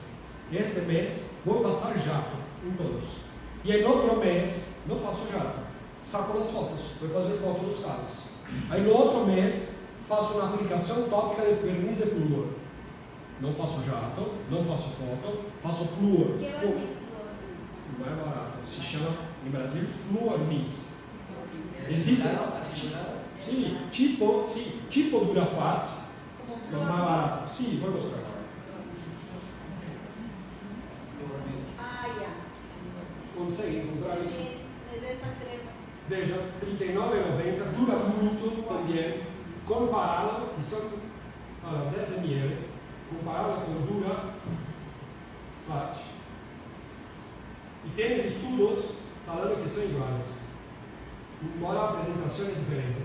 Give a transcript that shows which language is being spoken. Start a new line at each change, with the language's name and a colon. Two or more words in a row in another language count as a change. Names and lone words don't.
Portuguese: Este mês vou passar jato em todos. E aí no outro mês não faço jato, saco as fotos, vou fazer foto dos casos. Aí no outro mês faço uma aplicação tópica de verniz de flúor. Não faço jato, não faço foto, faço flúor.
Spanish: ¿Qué barniz?
Portuguese: Não é barato, se chama em Brasil Fluornis. Existe? Sim, tipo Durafat, não é mais barato. Sim, vou mostrar.
Spanish: Ah, ya.
Portuguese: Consegue encontrar isso?
Spanish: El de esta crema.
Portuguese: Veja, R$ 39,90, dura muito também, comparado, e são 10 ml, comparado com Dura Flat. E tem estudos falando que são iguais, embora a apresentação é diferente.